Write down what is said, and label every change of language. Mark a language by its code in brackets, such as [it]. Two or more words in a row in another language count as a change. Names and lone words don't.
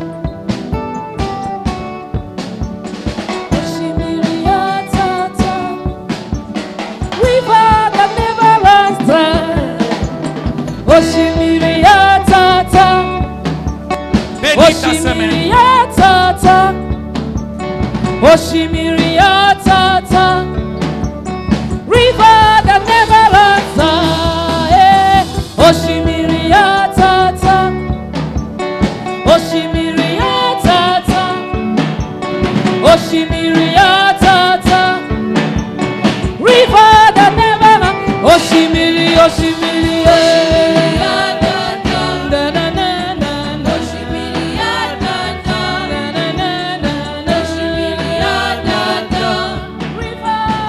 [fr] Bénis ta semaine. [en] River that never runs dry. [ig] Oshimiria tata. Oshimiria tata. Oshimiria tata. [en] River that never runs. [ig] Oshimiri, Oshimiri. [en] River